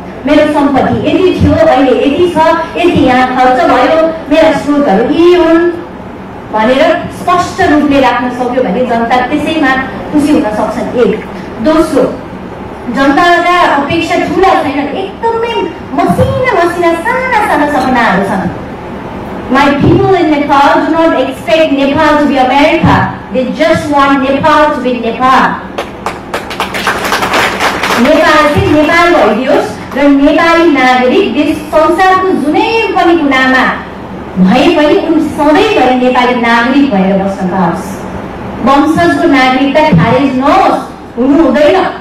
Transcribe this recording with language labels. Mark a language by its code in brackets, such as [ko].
[ne] मेरो सम्पत्ति यति थियो, अहिले यति छ, यति यहाँ खर्च भयो, मेरा स्रोतहरू यी हुन् भनेर स्पष्ट रूपले राख्न सक्यो भने जनता त्यसैमा खुसी हुन सक्छन्। एक। दोस्रो, जनताका अपेक्षा ठुला छैनन्, एकदमै मसिना साना सपनाहरू छन्। [en] My people in Nepal do not expect Nepal to be America. They just want Nepal to be Nepal. [ne] Nepal चाहिँ नेपाल भइदियोस् र नेपाली नागरिक देश संसारको जुनै पनि कुनामा भए पनि उनी सधैँभरि नेपाली नागरिक भएर बस्न पाओस्। वंशजको नागरिकता खारेज नहोस्, हुनु हुँदैन।